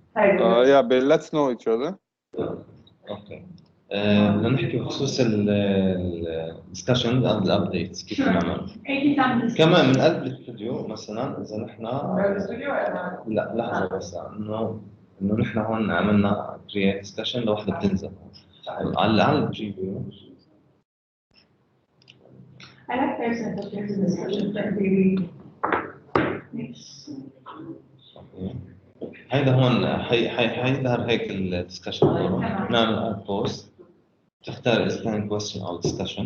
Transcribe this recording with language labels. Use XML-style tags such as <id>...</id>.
<en>Yeah, but let's know each other. Okay.</en> <ar>بدنا نحكي بخصوص الدسكشن عن الابديتس كيف نعمل. كمان من قلب الاستوديو مثلا اذا نحن لا لحظه بس انه نحن هون عملنا كرييت دسكشن لوحده بتنزل. على البريفيو.</ar> <en>I like there's a discussion that really makes.</en> <ar>هيدا هون حيظهر هيك الدسكشن فورم. نعمل اد بوست، تختار اذا كان كويستشن او دسكشن.</ar>